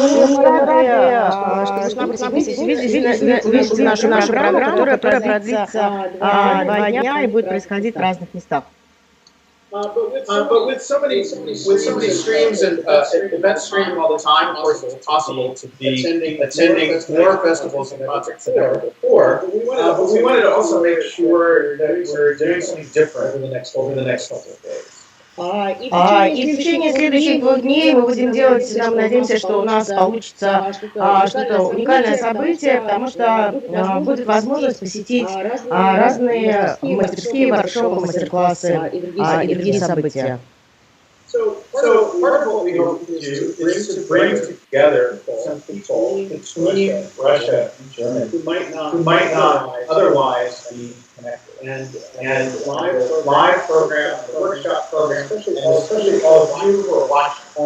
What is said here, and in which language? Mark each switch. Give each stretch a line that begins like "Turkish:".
Russian: Мы рады, что вы к нам присоединились в нашу программу, которая продлится 2 дня и будет происходить в разных местах.
English: But with so many streams and events streaming all the time, of course, it's possible to be attending more festivals and concerts than ever before. But we wanted to also make sure that we're doing something different over the next couple of days.
Russian: И в течение следующих 2 дней мы будем делать, мы надеемся, что у нас получится что-то уникальное событие, потому что будет возможность посетить разные мастерские, воркшопы, мастер-классы и другие события.
English: So part of what we hope to do is to bring together some people between Russia and Germany who might not otherwise be connected. And live program, workshop program, especially all of you who are watching.